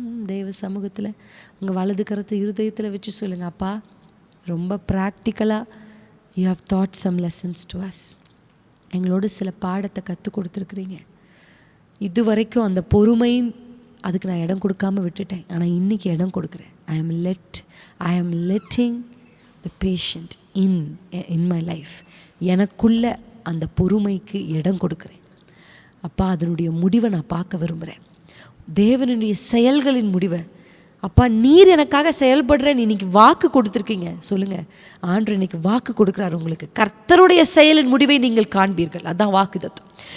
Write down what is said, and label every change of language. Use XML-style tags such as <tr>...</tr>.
<ta>தெய்வ சமூகத்தில் உங்கள் வலது கரத்தை இருதயத்தில் வச்சு சொல்லுங்கள், அப்பா ரொம்ப ப்ராக்டிக்கலாக</ta> <en>You have taught some lessons to us.</en> <ta>எங்களோட சில பாடத்தை கற்றுக் கொடுத்துருக்குறீங்க. இது வரைக்கும் அந்த பொறுமையின் அதுக்கு நான் இடம் கொடுக்காம விட்டுட்டேன். ஆனால் இன்றைக்கி இடம் கொடுக்குறேன்.</ta> <en>I am letting the patient in my life.</en> <ta>எனக்குள்ள அந்த பொறுமைக்கு இடம் கொடுக்குறேன். அப்பா, அதனுடைய முடிவை நான் பார்க்க விரும்புகிறேன். தேவனுடைய செயல்களின் முடிவை. அப்பா, நீர் எனக்காக செயல்படுறேன், இன்னைக்கு வாக்கு கொடுத்துருக்கீங்க. சொல்லுங்கள், ஆண்டவர் இன்னைக்கு வாக்கு கொடுக்குறாரு உங்களுக்கு. கர்த்தருடைய செயலின் முடிவை நீங்கள் காண்பீர்கள். அதான் வாக்கு தத்துவம்.</ta>